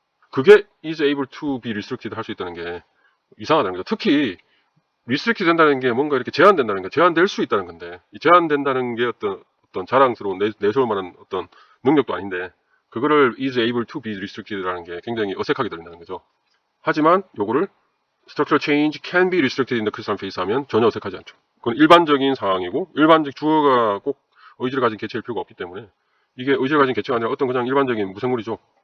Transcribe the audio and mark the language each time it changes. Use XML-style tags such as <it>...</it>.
<ko>그게</ko> <en>is able to be restricted</en> <ko>할 수 있다는 게 이상하다는 거죠. 특히 리스트릭트 된다는 게 뭔가 이렇게 제한된다는 게 제한될 수 있다는 건데 이 제한된다는 게 어떤 자랑스러운 내세울 만한 어떤 능력도 아닌데 그거를</ko> <en>is able to be restricted</en> <ko>라는 게 굉장히 어색하게 들린다는 거죠. 하지만 요거를</ko> <en>structural change can be restricted in the crystalline phase</en> <ko>하면 전혀 어색하지 않죠. 그건 일반적인 상황이고 일반적 주어가 꼭 의지를 가진 개체일 필요가 없기 때문에 이게 의지를 가진 개체가 아니라 어떤 그냥 일반적인 무생물이죠.</ko>